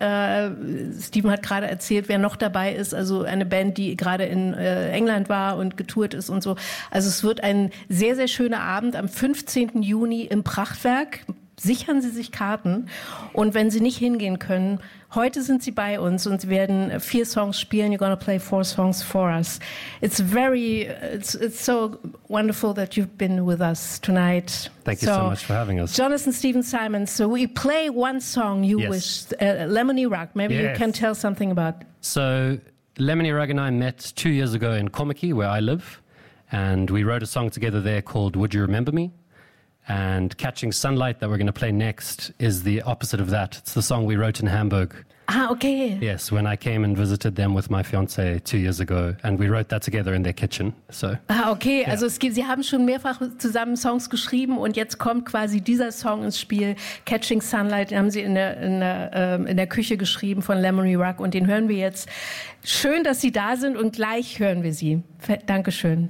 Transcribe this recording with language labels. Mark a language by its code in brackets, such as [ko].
[de] Steven hat gerade erzählt, wer noch dabei ist. Also eine Band, die gerade in England war und getourt ist und so. Also es wird ein sehr, sehr schöner Abend am 15. Juni im Prachtwerk. Sichern Sie sich Karten. Und wenn Sie nicht hingehen können, heute sind Sie bei uns und Sie werden 4 Songs spielen. [en] You're going to play 4 songs for us. It's so wonderful that you've been with us tonight. Thank you so much for having us. Jonathan Stephen Simon, so we play 1 song you wish, Lemony Rug. Maybe you can tell something about. So Lemony Rug and I met 2 years ago in Komaki, where I live. And we wrote a song together there called Would You Remember Me? And Catching Sunlight, that we're going to play next, is the opposite of that. It's the song we wrote in Hamburg. Ah, okay. Yes, when I came and visited them with my fiancé 2 years ago. And we wrote that together in their kitchen. So. Ah, okay. Yeah. [de] Also Sie haben schon mehrfach zusammen Songs geschrieben und jetzt kommt quasi dieser Song ins Spiel. Catching Sunlight, den haben Sie in der Küche geschrieben von Lemony Rug und den hören wir jetzt. Schön, dass Sie da sind und gleich hören wir Sie. Dankeschön.